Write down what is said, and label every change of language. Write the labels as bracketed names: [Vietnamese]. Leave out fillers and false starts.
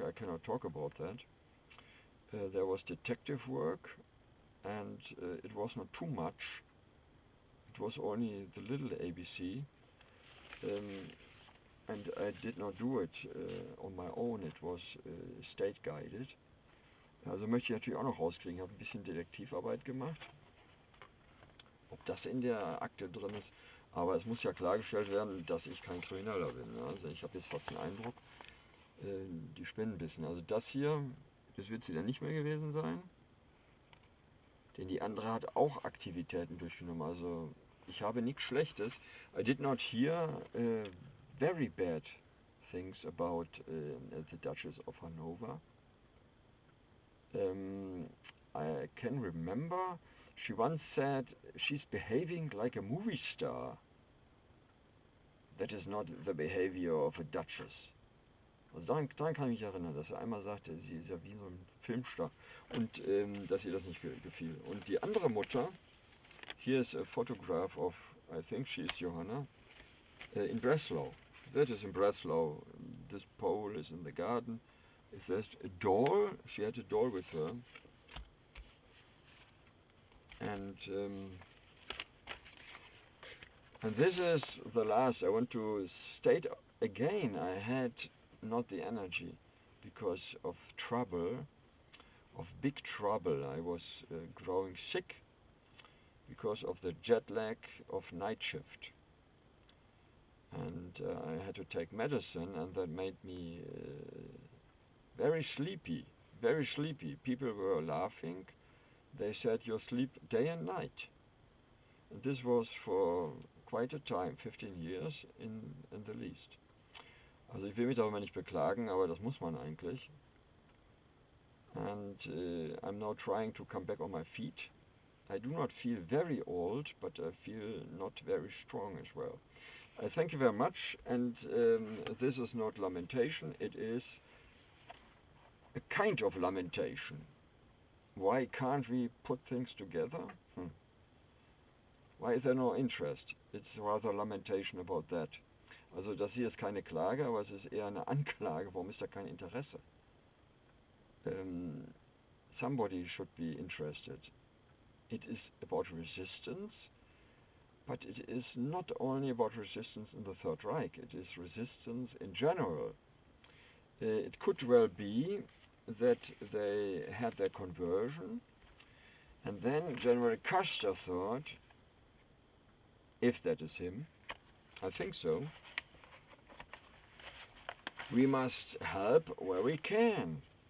[English] I cannot talk about that. There was detective work, and it was not too much. It was only the little ABC, and I did not do it on my own. It was state guided. [German] Also möchte ich natürlich auch noch rauskriegen. Ich habe ein bisschen Detektivarbeit gemacht. Ob das in der Akte drin ist. Aber es muss ja klargestellt werden, dass ich kein Krimineller bin. Ne? Also ich habe jetzt fast den Eindruck, die spinnen ein bisschen. Also das hier, das wird sie dann nicht mehr gewesen sein. Denn die andere hat auch Aktivitäten durchgenommen. Also ich habe nichts Schlechtes. [English] I did not hear very bad things about the Duchess of Hanover. I can remember she once said she's behaving like a movie star. That is not the behavior of a Duchess. [German] Also daran kann ich mich erinnern, dass er einmal sagte, sie ist ja wie so ein Filmstar und dass ihr das nicht gefiel. Und die andere Mutter, [English] here is a photograph of, I think she is Johanna, in Breslau. That is in Breslau. This pole is in the garden. Is there a doll? She had a doll with her. And this is the last. I want to state again, I had not the energy because of trouble, of big trouble. I was growing sick because of the jet lag of night shift. And I had to take medicine, and that made me very sleepy, very sleepy. People were laughing. They said, you sleep day and night. And this was for quite a time, 15 years in the least. [German] Also ich will mich darüber nicht beklagen, aber das muss man eigentlich. [English] And I'm now trying to come back on my feet. I do not feel very old, but I feel not very strong as well. I thank you very much, and this is not lamentation, it is a kind of lamentation. Why can't we put things together? Why is there no interest? It's rather lamentation about that. [German] Also das hier ist keine Klage, aber es ist eher eine Anklage. Warum ist da kein Interesse? [English] Somebody should be interested. It is about resistance, but it is not only about resistance in the Third Reich, it is resistance in general. It could well be that they had their conversion, and then General Custer thought, if that is him, I think so, we must help where we can.